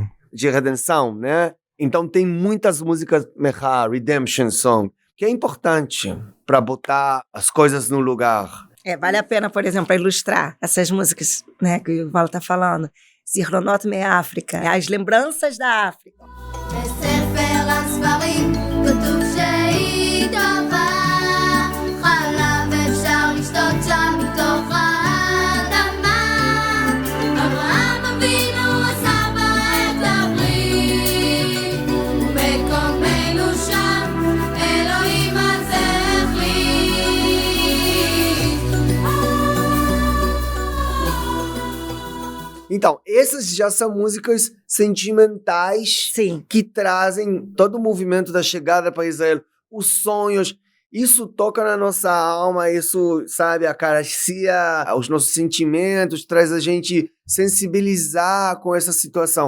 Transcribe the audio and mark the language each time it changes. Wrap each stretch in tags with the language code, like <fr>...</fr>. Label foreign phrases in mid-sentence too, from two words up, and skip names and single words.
<pt>De redenção, né? Então tem muitas músicas Mechá, Redemption Song, que é importante para botar as coisas no lugar. Vale a pena, por exemplo, para ilustrar essas músicas, né, que o Val está falando. Zichronot me'África, as lembranças da África.</pt> <he>בספר הספרים כתוב שהיא טובה, חלב אפשר לשתות שם מתוך האדמה. אברהם אבינו עשה בה את הברית, ומקומנו שם אלוהים אז החליט.</he> <pt>Então, essas já são músicas sentimentais. Sim. Que trazem todo o movimento da chegada para Israel, os sonhos. Isso toca na nossa alma, isso, sabe, acaricia os nossos sentimentos, traz a gente sensibilizar com essa situação.</pt>